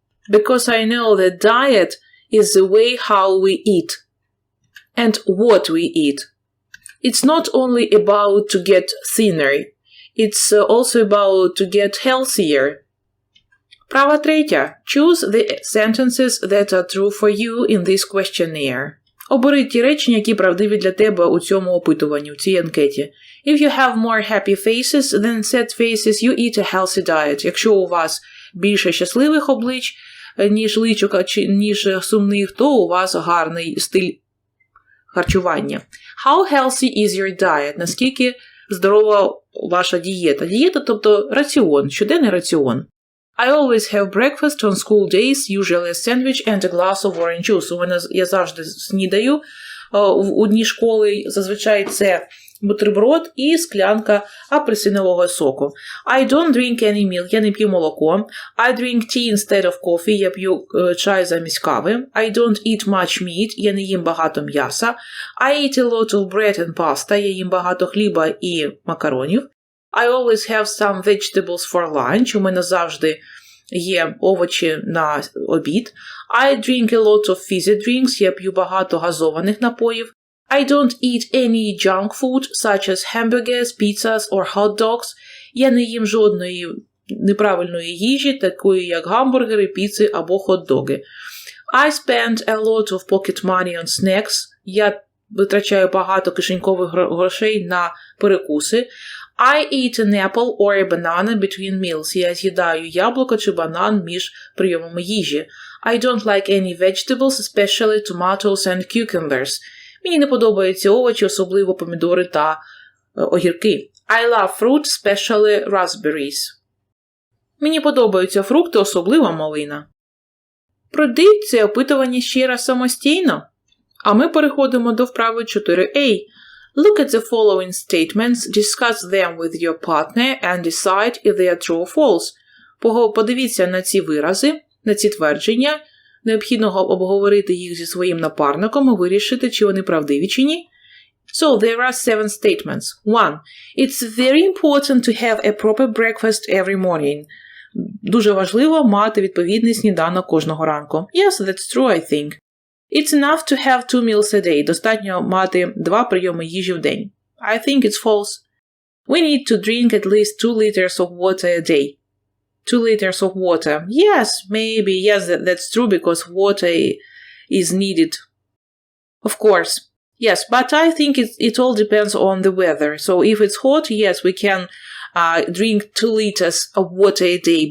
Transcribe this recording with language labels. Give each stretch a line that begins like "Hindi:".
English: Because I know that diet is the way how we eat. And what we eat. It's not only about to get thinner. It's also about to get healthier.
Ukrainian: Права третя.
English: Choose the sentences that are true for you in this questionnaire.
Ukrainian: Обери ті речення, які правдиві для тебе у цьому опитуванні, у цій анкеті.
English: If you have more happy faces than sad faces, you eat a healthy diet.
Ukrainian: Якщо у вас більше щасливих облич, ніж личок, ніж сумних, то у вас гарний стиль харчування.
English: How healthy is your diet?
Ukrainian: Наскільки здорова ваша дієта? Дієта, тобто раціон, щоденний раціон.
English: I always have breakfast on school days, usually a sandwich and a glass of orange juice.
Ukrainian: У мене я завжди снідаю у дні школи, зазвичай це бутерброд і склянка апельсинового соку.
English: I don't drink any milk,
Ukrainian: я не п'ю молоко.
English: I drink tea instead of coffee,
Ukrainian: я п'ю чай замість кави.
English: I don't eat much meat,
Ukrainian: я не їм багато м'яса.
English: I eat a lot of bread and pasta,
Ukrainian: я їм багато хліба і макаронів.
English: I always have some vegetables for lunch.
Ukrainian: У мене завжди є овочі на обід.
English: I drink a lot of fizzy drinks.
Ukrainian: Я п'ю багато газованих напоїв.
English: I don't eat any junk food, such as hamburgers, pizzas or hot dogs.
Ukrainian: Я не їм жодної неправильної їжі, такої як гамбургери, піци або хот-доги.
English: I spend a lot of pocket money on snacks.
Ukrainian: Я витрачаю багато кишенькових грошей на перекуси.
English: I eat an apple or a banana between meals.
Ukrainian: Я з'їдаю яблуко чи банан між прийомами їжі.
English: I don't like any vegetables, especially tomatoes and cucumbers.
Ukrainian: Мені не подобаються овочі, особливо помідори та огірки.
English: I love fruit, especially raspberries.
Ukrainian: Мені подобаються фрукти, особливо малина. Пройди це опитування ще раз самостійно. А ми переходимо до вправи 4a.
English: Look at the following statements, discuss them with your partner and decide if they are true or false.
Ukrainian: Подивіться на ці вирази, на ці твердження. Необхідно обговорити їх зі своїм напарником і вирішити, чи вони правдиві, чи ні.
English: So, there are 7 statements. 1. It's very important to have a proper breakfast every morning.
Ukrainian: дуже важливо мати відповідний сніданок кожного ранку.
English: Yes, that's true, I think. It's enough to have 2 meals a day.
Ukrainian: Достатньо мати 2 прийоми їжі в день.
English: I think it's false. We need to drink at least 2 liters of water a day. 2 liters of water. Yes, maybe. Yes, that's true because water is needed. Of course. Yes, but I think it all depends on the weather. So if it's hot, yes, we can drink 2 liters of water a day.